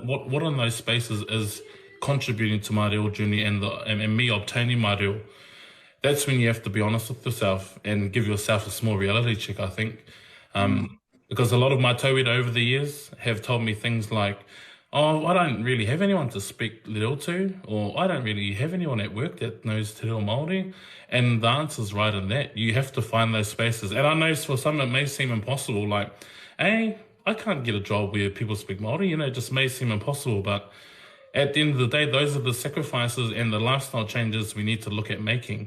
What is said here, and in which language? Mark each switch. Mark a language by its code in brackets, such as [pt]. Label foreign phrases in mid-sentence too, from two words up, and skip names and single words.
[en] What in those spaces is contributing to my real journey and me obtaining my real? That's when you have to be honest with yourself and give yourself a small reality check, I think. Because a lot of my tauira over the years have told me things like, oh, I don't really have anyone to speak reo to, or I don't really have anyone at work that knows [mi] te reo Māori. [en] And the answer's right in that. You have to find those spaces. And I know for some it may seem impossible, like, hey, I can't get a job where people speak Māori, it just may seem impossible, but at the end of the day, those are the sacrifices and the lifestyle changes we need to look at making.